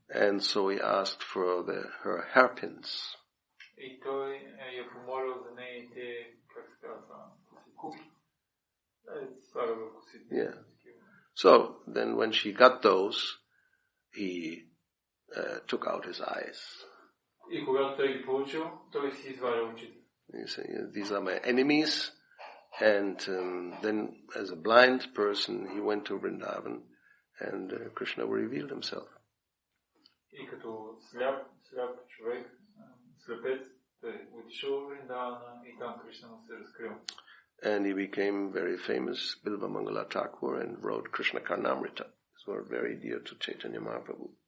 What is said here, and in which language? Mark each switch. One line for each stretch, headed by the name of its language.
English: And so he asked for her hairpins.
Bulgarian: И той я помолил за нейните, как се казва, куки. Слага в косите. Yeah.
English: So then when she got those, he took out his eyes.
Bulgarian: И когато той ги получил, той си извадил очите.
English: He said, these are my enemies. And then as a blind person, he went to Vrindavan and Krishna revealed himself.
Bulgarian: И като сляп човек, слепец, той отишъл в Вриндавана и там Кришна му се разкрил.
English: And he became very famous, Bilva Mangala Thakur, and wrote Krishna Karnamrita. These were very dear to Chaitanya Mahaprabhu.